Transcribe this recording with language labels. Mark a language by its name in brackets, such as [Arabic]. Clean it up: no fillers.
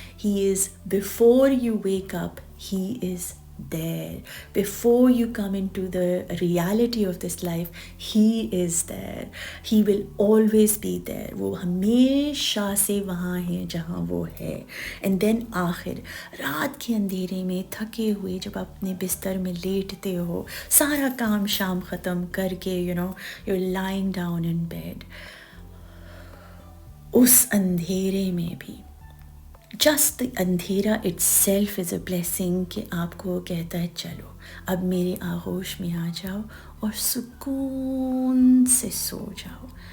[English] He is before you wake up, he is there. Before you come into the reality of this life, he is there. He will always be there. [Urdu] وہ ہمیشہ سے وہاں ہے جہاں وہ ہے. And then آخر رات کے اندھیرے میں تھکے ہوئے جب آپ اپنے بستر میں لیٹتے ہو، سارا کام شام ختم کر کے [English] you're lying down in bed، [Urdu] اس اندھیرے میں بھی [English] just اندھیرا itself is a blessing, [Urdu] کہ آپ کو کہتا ہے چلو اب میرے آغوش میں آ جاؤ اور سکون سے سو جاؤ.